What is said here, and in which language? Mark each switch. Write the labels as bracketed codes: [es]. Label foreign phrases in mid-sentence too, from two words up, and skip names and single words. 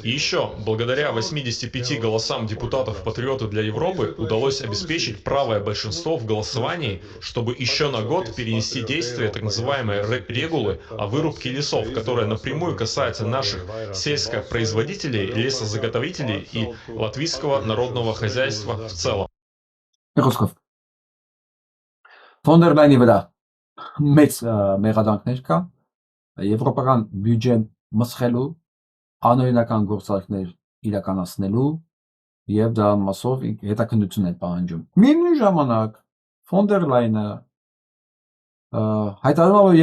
[ru] И еще, благодаря 85 голосам депутатов-патриотов для Европы, удалось обеспечить правое большинство в голосовании, чтобы еще на год перенести действие так называемой регулы о вырубке лесов, которая напрямую касается наших сельскопроизводителей, лесозаготовителей и латвийского народного хозяйства в целом. [hy] Ֆոն դեր Լայնի վրա մեծ մեղադրանքներ կա, եվրոպական բյուջեն մսխելու, անօրինական գործարքներ իրականացնելու եւ դա մասով հետաքննություն են պահանջում։ Միևնույն ժամանակ ֆոն դեր Լայնը հայտարարում է, որ